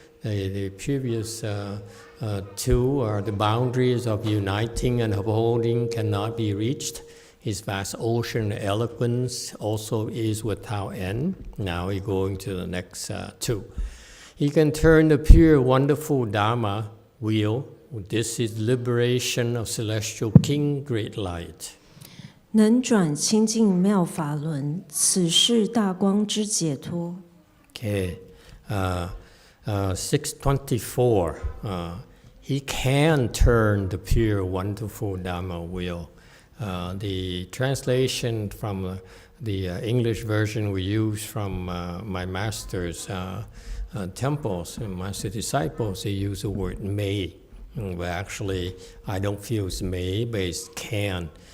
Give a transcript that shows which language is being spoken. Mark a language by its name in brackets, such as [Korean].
[English] The previous two are the boundaries of uniting and upholding cannot be reached. His vast ocean eloquence also is without end. Now we're going to the next two. He can turn the pure, wonderful Dharma wheel. This is liberation of celestial king, great light. [Chinese] 能转清净妙法轮，此是大光之解脱。 [English] Okay. 624. He can turn the pure, wonderful Dharma wheel. The translation from the English version we use from my master's temples and master disciples, they use the word may. But actually, I don't feel it's may, but it's can.